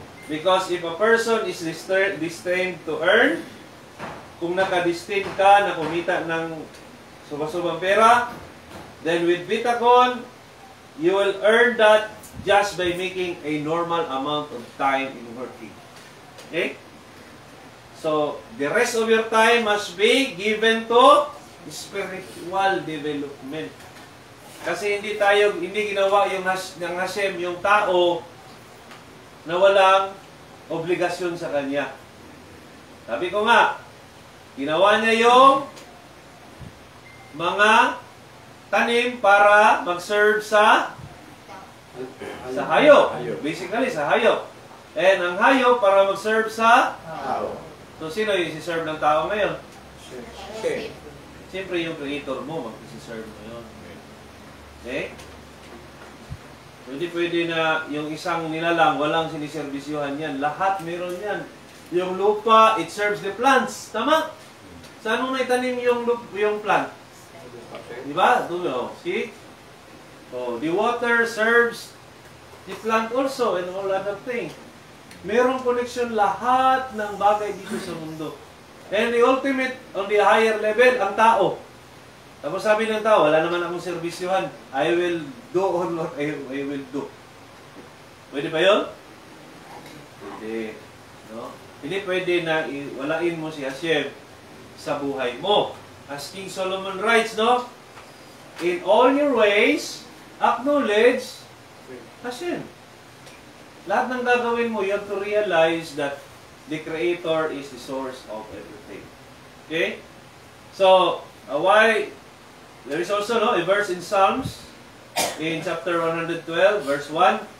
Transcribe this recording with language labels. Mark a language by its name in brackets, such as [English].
[English] Because if a person is destined to earn, [Filipino] kung nakadestined ka na kumita ng subang-subang pera, [English] then with Bitacon, you will earn that just by making a normal amount of time in working. Okay? So, the rest of your time must be given to spiritual development. [Filipino] Kasi hindi ginawa ng Hashem yung tao na walang obligasyon sa kanya. Sabi ko nga, ginawa niya yung mga tanim para mag-serve sa hayop. Basically, sa hayop. And ang hayop para mag-serve sa tao. So, sino yung isi-serve ng tao ngayon? Siyempre, yung creator mo mag-isi-serve ngayon. Okay? Hindi pwede na yung isang nilalang, walang siniservisyohan yan. Lahat meron yan. Yung lupa, [English] it serves the plants. [Filipino] Tama? Saan mo naitanim yung plant? Diba? See? [English] So, the water serves the plant also and all other things. [Filipino] Merong connection lahat ng bagay dito sa mundo. [English] And the ultimate, on the higher level, [Filipino] ang tao. Tapos sabi ng tao, wala naman akong servisyohan. [English] I will do all what I will do. [Filipino] Pwede ba yun? Pwede. No? Hindi pwede na walain mo si Hashem sa buhay mo. [English] As King Solomon writes, no? In all your ways, acknowledge Hashem. [Filipino] Lahat ng gagawin mo, [English] you have to realize that the Creator is the source of everything. Okay? So, why? There is also a verse in Psalms, in chapter 112, verse 1.